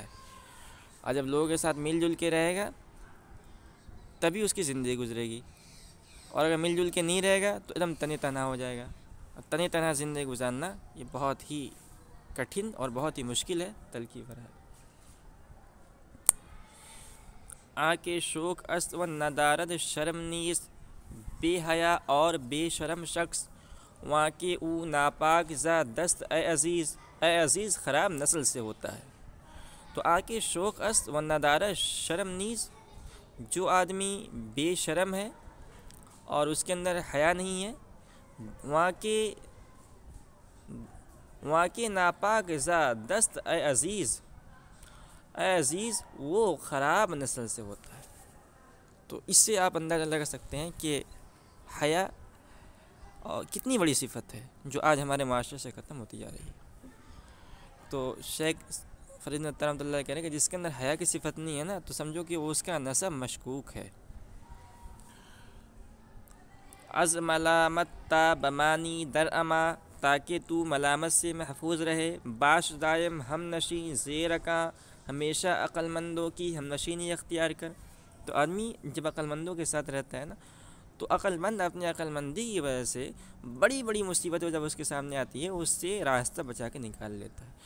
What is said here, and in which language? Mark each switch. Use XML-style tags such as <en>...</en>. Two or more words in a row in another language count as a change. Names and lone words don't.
<ur>اور جب لوگوں کے ساتھ مل جل کے رہے گا تبھی اس کی زندگی گزرے گی. اور اگر مل جل کے نہیں رہے گا تو ایک دم تنہا تنہا ہو جائے گا. اور تنہا زندگی گزارنا یہ بہت ہی کٹھن اور بہت ہی مشکل ہے، تلخی بھرا ہے.</ur> <fa>آنکھ شوق است و ندارد شرم نیز،</fa> <ur>بے حیا اور بے شرم شخص وہاں کے</ur> <fa>او ناپاک زا دست اے عزیز</fa> <ur>خراب نسل سے ہوتا ہے.</ur> <fa>تو آنکھ شوق است و ندارد شرم نیز،</fa> <ur>جو آدمی بے شرم ہے اور اس کے اندر حیا نہیں ہے، وہاں کے</ur> <fa>ناپاک زا دست اے عزیز</fa> <ur>وہ خراب نسل سے ہوتا ہے. تو اس سے آپ اندازہ لگا سکتے ہیں کہ حیا کتنی بڑی صفت ہے جو آج ہمارے معاشرے سے ختم ہوتی جا رہی ہے. تو شیخ فرید نطار رحمۃ اللہ کہہ رہے ہیں کہ جس کے اندر حیا کی صفت نہیں ہے نا تو سمجھو کہ وہ اس کا نسب مشکوک ہے.</ur> <fa>از ملامت تا بمانی در اما،</fa> <ur>تاکہ تو ملامت سے محفوظ رہے.</ur> <fa>باش دائم ہم نشیں زیر کا،</fa> <ur>ہمیشہ عقل مندوں کی ہم نشینی اختیار کر. تو آدمی جب عقل مندوں کے ساتھ رہتا ہے نا تو عقل مند اپنی عقل مندی کی وجہ سے بڑی بڑی مصیبتیں جب اس کے سامنے آتی ہے اس سے راستہ بچا کے نکال لیتا ہے.</ur>